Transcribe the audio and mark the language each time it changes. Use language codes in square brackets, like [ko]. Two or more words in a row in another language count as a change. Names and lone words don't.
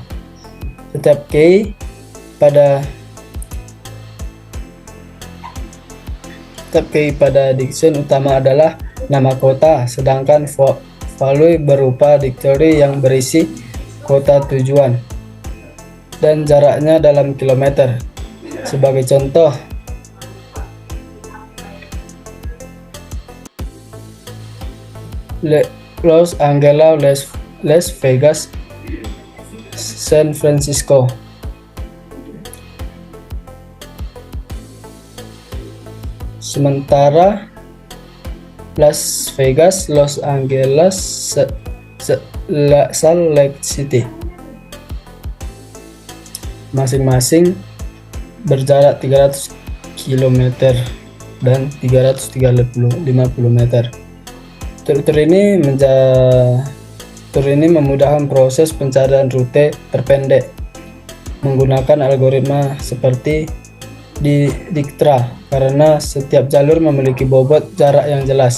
[id] Setiap key pada diction utama adalah nama kota, sedangkan value berupa dictionary yang berisi kota tujuan dan jaraknya dalam kilometer. Sebagai contoh, Los Angeles, Las Vegas, San Francisco. Sementara Las Vegas, Los Angeles, Salt Lake City masing-masing berjarak 300 km dan 350 meter. Struktur ini memudahkan proses pencarian rute terpendek menggunakan algoritma seperti di Dijkstra karena setiap jalur memiliki bobot jarak yang jelas.